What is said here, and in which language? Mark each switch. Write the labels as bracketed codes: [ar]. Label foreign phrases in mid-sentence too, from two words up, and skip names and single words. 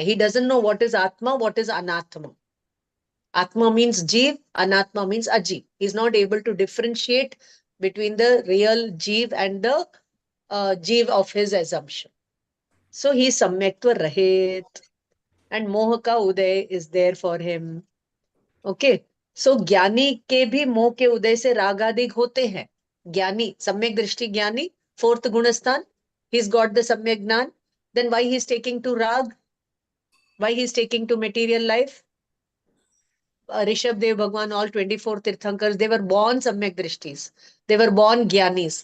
[en] He doesn't know what is Atma, what is Anatma. Atma means Jeev, Anatma means Ajeev. He's not able to differentiate between the real Jeev and the Jeev of his assumption. So he's [hi] सम्यक्त्व रहित. [en] And [hi] मोहका उदय [en] is there for him. [hi] Okay. So ज्ञानी के भी मोह के उदय से रागादि होते हैं. ज्ञानी, सम्यक दृष्टि ज्ञानी, [en] 4th Gunasthan. He's got the [hi] सम्यक ज्ञान. [en] Then why he's taking to Rag? Why he's taking to material life? Rishabh Dev Bhagwan, all 24 Tirthankars, they were born [hi] सम्यक दृष्टि. [en] They were born Gyanis.